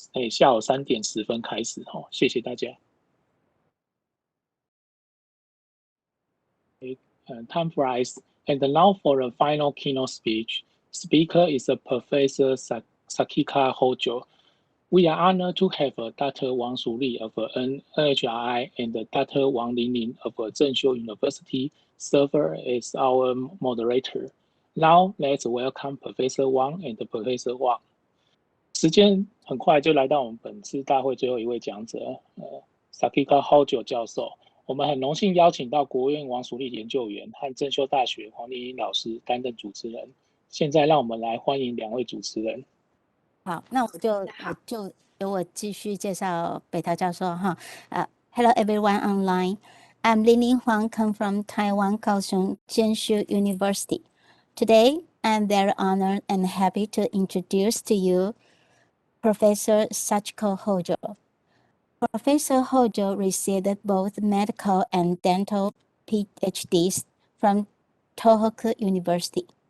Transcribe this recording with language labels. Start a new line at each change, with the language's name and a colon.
Chinese: 下午3点10分开始哦，谢谢大家。
English: Time flies, and now for the final keynote speech. Speaker is Professor Sakika Hojo. We are honored to have Dr. Wang Suli of NHRI and Dr. Wang Linling of Zhengzhou University serve as our moderator. Now let's welcome Professor Wang and Professor Wang.
Chinese: 时间很快就来到我们本次大会最后一位讲者，Sakika Hojo 教授。我们很荣幸邀请到国务院王淑丽研究员和正修大学黄丽英老师担任主持人。现在让我们来欢迎2位主持人。好，那我就由我继续介绍北桃教授哈。
English: Hello everyone online. I'm Linling Huang, come from Taiwan, Kaohsiung Zhengzhou University. Today, I'm very honored and happy to introduce to you Professor Sachiko Hojo. Professor Hojo received both medical and dental PhDs from Tohoku University.